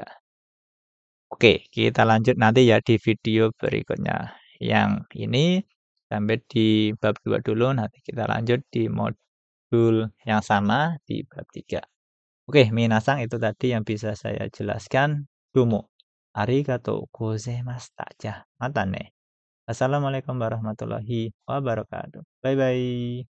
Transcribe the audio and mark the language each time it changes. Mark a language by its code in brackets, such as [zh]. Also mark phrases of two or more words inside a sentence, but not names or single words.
[id] Oke, kita lanjut nanti ya di video berikutnya. Yang ini sampai di bab 2 dulu, nanti kita lanjut di modul yang sama di bab 3. Oke, minasang itu tadi yang bisa saya jelaskan. [ja] Dumo. ありがとうございました. またね. [ar] السلام عليكم ورحمة الله وبركاته. [en] Bye-bye.